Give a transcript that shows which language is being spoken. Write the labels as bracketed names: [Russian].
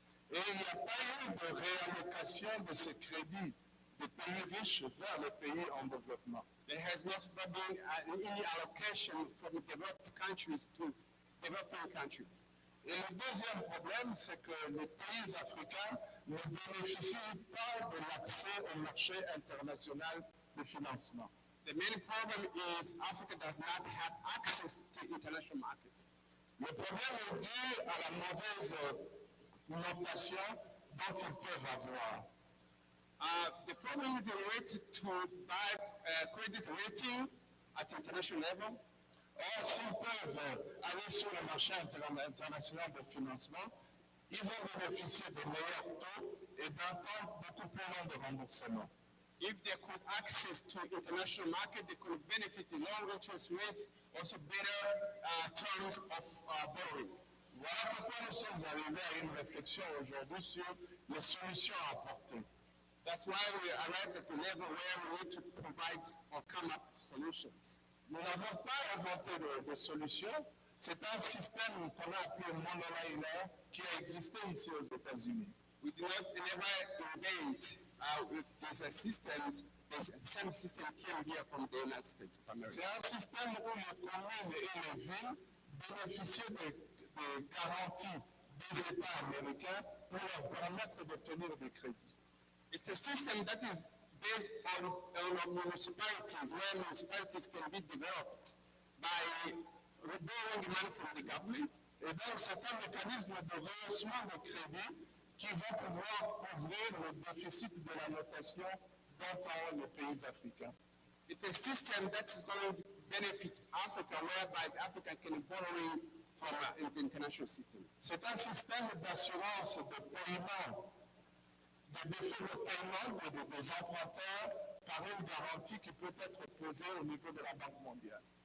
[French] Et il n'y a pas eu de réallocation de ces crédits des pays riches vers les pays en développement. [English] There has not been any allocation from developed countries to developing countries. [French] Et le deuxième problème, c'est que les pays africains ne bénéficient pas de l'accès au marché international de financement. [English] The main problem is Africa does not have access to international markets. [French] Le problème est dû à la mauvaise notation dont ils peuvent avoir. [English] The problem is related to bad credit rating at international level. [French] Or, s'ils peuvent aller sur le marché international de financement, ils vont bénéficier de meilleurs taux et d'un temps beaucoup plus long de remboursement. [English] If they could access to international market, they could benefit the low interest rates, also better terms of borrowing. [French] Voilà pourquoi nous sommes arrivés à une réflexion aujourd'hui sur les solutions à apporter. [English] That's why we arrived at the level where we need to provide or come up with solutions. [French] Nous n'avons pas inventé de solution. C'est un système qu'on a appelé monoliner qui a existé ici aux États-Unis. [English] We did not never invent these systems. The same system came here from the United States of America. [French] C'est un système où les communes et les villes bénéficient des garanties des États américains pour leur permettre d'obtenir des crédits. [English] It's a system that is based on municipalities, where municipalities can be developed by borrowing money from the government. [French] Et donc, c'est un mécanisme de rehaussement de crédit qui va pouvoir couvrir le déficit de la notation dont ont les pays africains. [English] It's a system that's going to benefit Africa, whereby Africa can borrow from the international system. [French] C'est un système d'assurance de paiement, de défaut de paiement des emprunteurs par une garantie qui peut être posée au niveau de la Banque mondiale.